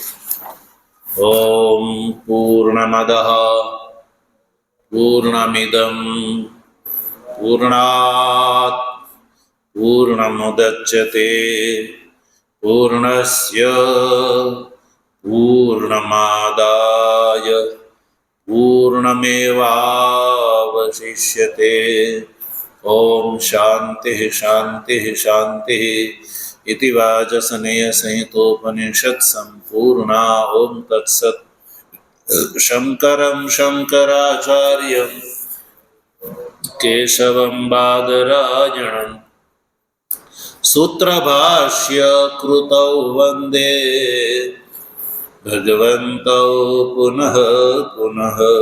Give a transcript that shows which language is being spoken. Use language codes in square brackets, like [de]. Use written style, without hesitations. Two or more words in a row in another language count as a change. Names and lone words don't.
[sa] ઓમ પૂર્ણમદઃ પૂર્ણમિદં પૂર્ણાત પૂર્ણમુદચ્યતે પૂર્ણસ્ય પૂર્ણમાદાય પૂર્ણમેવાવશિષ્યતે. ઓમ શાંતિ શાંતિ શાંતિ. इति वाजसनेय संहितोपनिषत् संपूर्णा. ओम तत्सत्. शंकरं शंकराचार्यं केशवं बादरायणं सूत्रभाष्य कृतौ वन्दे भगवन्तौ पुनः पुनः.